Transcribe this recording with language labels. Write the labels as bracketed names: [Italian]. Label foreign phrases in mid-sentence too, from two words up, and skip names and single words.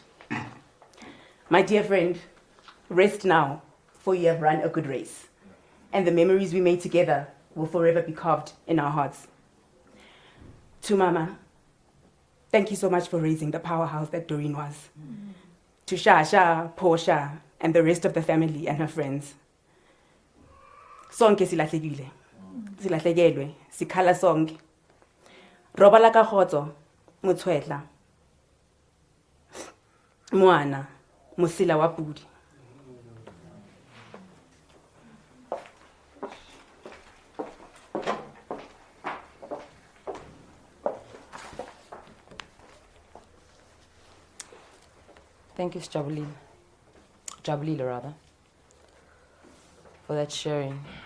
[English] My dear friend, rest now, for you have run a good race, and the memories we made together will forever be carved in our hearts. To Mama, thank you so much for raising the powerhouse that Doreen was. To Sha, Portia, and the rest of the family and her friends. [Zulu] Sonke silahlekile. Silahlekelwe, sikhala sonke. [Southern Sotho] Robala ka khotso, Motshwetla. Moana, Mosila wa Pudi. [English] Thank you, Jabulile rather, for that sharing.